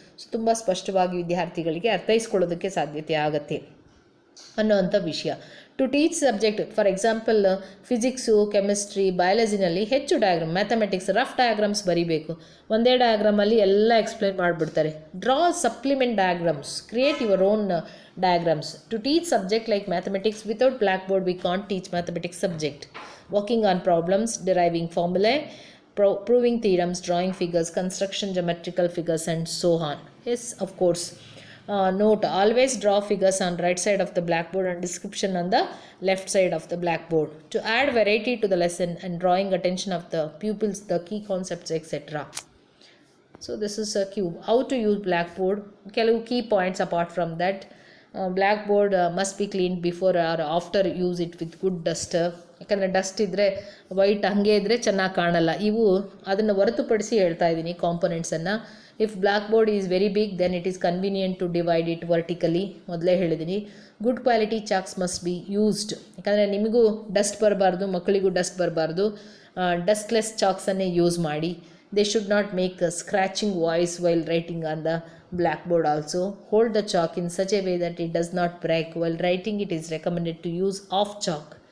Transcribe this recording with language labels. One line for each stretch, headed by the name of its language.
Kannada: So ತುಂಬ ಸ್ಪಷ್ಟವಾಗಿ ವಿದ್ಯಾರ್ಥಿಗಳಿಗೆ ಅರ್ಥೈಸ್ಕೊಳ್ಳೋದಕ್ಕೆ ಸಾಧ್ಯತೆ ಆಗುತ್ತೆ ಅನ್ನೋವಂಥ ವಿಷಯ. To teach subject, for example physics, chemistry, ಬಯಾಲಜಿನಲ್ಲಿ ಹೆಚ್ಚು ಡಯಾಗ್ರಾಮ್, ಮ್ಯಾಥಮೆಟಿಕ್ಸ್ ರಫ್ ಡಯಾಗ್ರಾಮ್ಸ್ ಬರೀಬೇಕು. ಒಂದೇ ಡಯಾಗ್ರಾಮಲ್ಲಿ ಎಲ್ಲ ಎಕ್ಸ್ಪ್ಲೇನ್ ಮಾಡಿಬಿಡ್ತಾರೆ.
English: Draw supplement diagrams, create your own diagrams. To teach subject like mathematics without blackboard we can't teach mathematics subject. Working on problems, deriving formulae, proving theorems, drawing figures, construction geometrical figures and so on. Yes, of course. Note, always draw figures on right side of the blackboard and description on the left side of the blackboard. To add variety to the lesson and drawing attention of the pupils, the key concepts, etc. So this is a cube. How to use blackboard? ಕೆಲವು key points apart from that. Blackboard must be cleaned before or after use it with good duster.
Kannada: ಯಾಕಂದರೆ dust ಇದ್ದರೆ white ಹಾಗೆ ಇದ್ದರೆ ಚೆನ್ನಾಗಿ ಕಾಣಲ್ಲ. ಇವು ಅದನ್ನು ಹೊರತುಪಡಿಸಿ ಹೇಳ್ತಾ ಇದ್ದೀನಿ ಕಾಂಪೊನೆಂಟ್ಸನ್ನು.
English: If blackboard is very big then it is convenient to divide it vertically.
Kannada: ಮೊದಲೇ ಹೇಳಿದ್ದೀನಿ.
English: Good quality chalks must be used.
Kannada: ಯಾಕಂದರೆ ನಿಮಗೂ ಡಸ್ಟ್ ಬರಬಾರ್ದು, ಮಕ್ಕಳಿಗೂ ಡಸ್ಟ್ ಬರಬಾರ್ದು. ಡಸ್ಟ್ಲೆಸ್ ಚಾಕ್ಸನ್ನೇ ಯೂಸ್ ಮಾಡಿ.
English: They should not make a scratching voice while writing on the blackboard also. Hold the chalk in such a way that it does not break. While writing, it is recommended to use off chalk.